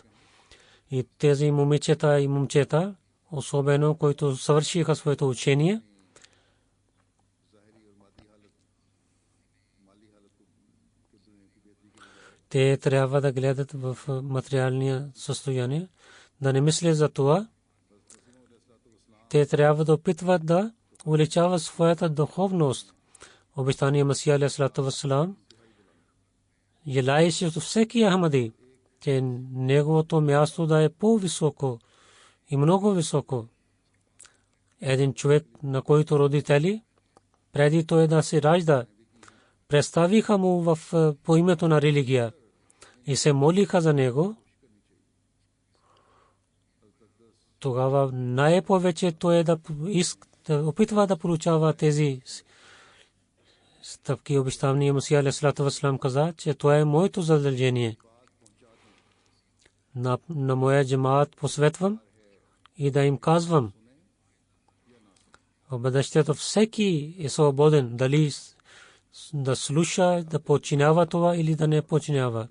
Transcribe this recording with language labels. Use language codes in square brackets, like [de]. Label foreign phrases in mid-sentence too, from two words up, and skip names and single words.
[bg] И тези момичета и момчета, особено които съвършиха своето учение, те трябва да гледат в материалния състояние, да не мислят за това. Те трябва да опитват да увеличават своята духовност. Обещания Масия [ar] عليه السلام [bg] желаеше от всеки ахмади, че неговото място да е по-високо и много високо. Един човек, на който родители, преди той да се ражда, представиха му по името на религия и се молиха за него, тогава най-повече той да опитва да получава тези стъпки. Обещания Масия [ar] عليه السلام [bg] каза, че това е моето задължение. На моя джамаат посветвам и да им казвам, в бъдещето всеки е свободен дали да слуша, да подчинява това или да не подчинява.